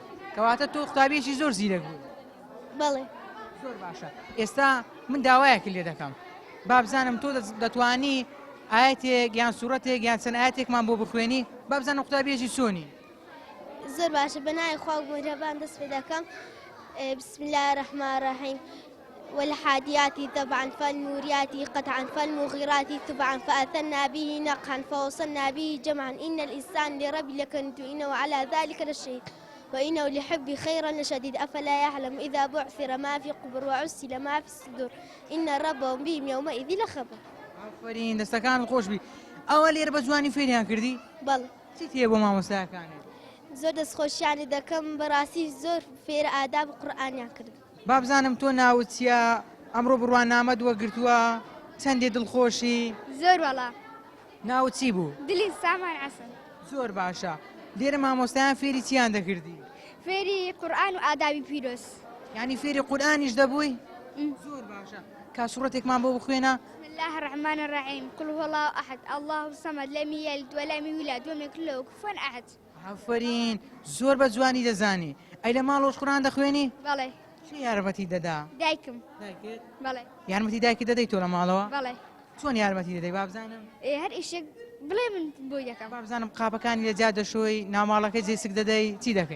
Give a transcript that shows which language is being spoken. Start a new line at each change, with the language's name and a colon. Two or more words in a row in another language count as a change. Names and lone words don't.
Central Kurdish: کەواتە تۆ قوتابیێکی زۆر زیرەک بووی. بەڵێ. زۆر باشە. ئێستا من داوایەکی لێ دەکەم. بابزانم تۆ دەتوانی ئاەتێک یان سوورەتێک یان چەند ئاەتێکمان بۆ بخوێنی؟ بابزانم قوتابیێکی چۆنی؟ زۆر باشە بەنای خوا و مهرەبان دەست پێ دەکەم.
Arabic: بسم الله الرحمن الرحيم والحاديات ضبعا فالموريات قطعا فالمغيرات تبعا فأثرنا به نقعا فوصلنا به جمعا إن الإنسان لربي لكنت إنه على ذلك لشهيد وإنه لحب خيرا لشديد أفلا يعلم إذا بعثر ما في قبر وعسل ما في الصدور إن ربهم بهم يومئذ لخبر.
Central Kurdish: ئافرین دەستەکان خۆش بی. ئەوە لێرە بە جوانی فێریان کردی؟ بەڵێ. چیت هەیە بۆ مامۆستاکانت؟ زۆر دەستخۆشیانی دەکەم بەڕاستی زۆر فێرە ئاداب قورئانیان کرد. بابزانم تۆ ناوت چییە؟ ئەمڕۆ بڕوانامەت وەرگرتووە چەندێ دڵخۆشی؟ زۆر وەڵا. ناوت چی بوو؟ دلی سامان عەسەن. زۆر باشە. لێرە مامۆستایان فێری چیان دەکردی؟ فێری قورئان و ئادابی پیرۆز. یعنی فێری قورئانیش دەبووی؟ زۆر باشە. کاسوورەتێکمان بۆ بخوێنە؟
Arabic: بسم الله الرحمن الرحيم قل هو الله أحد الله الصمد لم يلد ولم يولد ولم يكن له كفوا أحد.
Central Kurdish: ئافرین زۆر بە جوانی دەزانی. ئەی لە ماڵۆش قورئان دەخوێنی؟ بەڵێ. چی یارمەتی دەدا؟ دایکم. بەڵێ. یارمەتی دایکی دەدەی تۆ لە ماڵەوە؟ بەڵێ. چۆن یارمەتی دەدەی بابزانم؟ هەر ئیشێک بڵێ من بۆ یەکەم. بابزانم قاپەکانی لە جا دەشۆی ناوماڵەکەی جێسک دەدەی چی دەکەی؟